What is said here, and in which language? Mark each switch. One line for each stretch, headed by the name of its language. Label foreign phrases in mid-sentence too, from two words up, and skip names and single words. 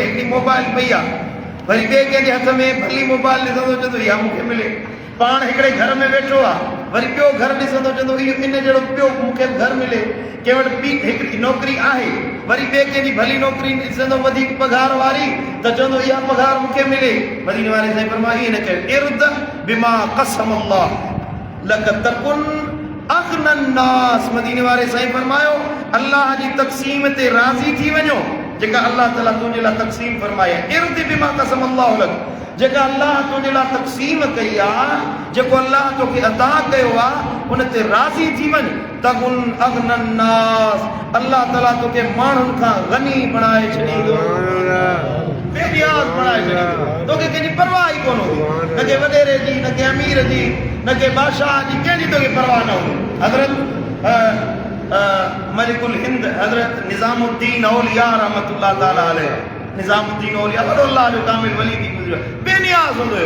Sindhi: हिकिड़ी मोबाइल पई आहे, वरी ॿिए कंहिंजे हथ में भली मोबाइल ॾिसंदो चवंदो इहा मूंखे मिले। पाण हिकिड़े घर में वेठो आहे, वरी ॿियो घर ॾिसंदो चवंदो इहो इन जहिड़ो ॿियो मूंखे घर मिले। कंहिं वटि ॿी हिकिड़ी नौकिरी आहे, वरी ॿिए कंहिंजी भली नौकिरी ॾिसंदो वधीक पघार वारी त चवंदो इहा पघार मूंखे मिले। मदीने वारे साईं फरमायो ईअं न कयो,
Arabic: ارض بما قسم الله لك تكن أغنى الناس.
Sindhi: मदीने वारे साईं फरमायो अल्लाह जी तक़सीम ते राज़ी थी वञो, जेका अल्लाह ताला तुंहिंजे लाइ तक़सीम फरमाई आहे।
Arabic: ارض بما قسم الله لك,
Sindhi: जेका अल्लाह तुंहिंजे लाइ तक़सीम कई आहे, जेको अल्लाह तोखे अदा कयो आहे, उन ते राज़ी थी वञ।
Arabic: تكن أغنى الناس,
Sindhi: अल्लाह ताला तोखे माण्हुनि खां गनी बणाए छॾींदो, बेनियाज़ बणाए छॾींदो। तोखे कंहिंजी परवाह ई कोन हूंदी, न के वॾेरे जी, न के अमीर जी, न के बादशाह जी, कंहिंजी तोखे परवाह न हूंदी। हज़रत मलिकुल हिंद हज़रत निज़ामुद्दीन औलिया रहमतुल्लाह ताला अलैह, निज़ामुद्दीन औलिया वॾो अल्लाह जो कामिल वली थी गुज़रियो, बेनियाज़ हूंदो हुयो।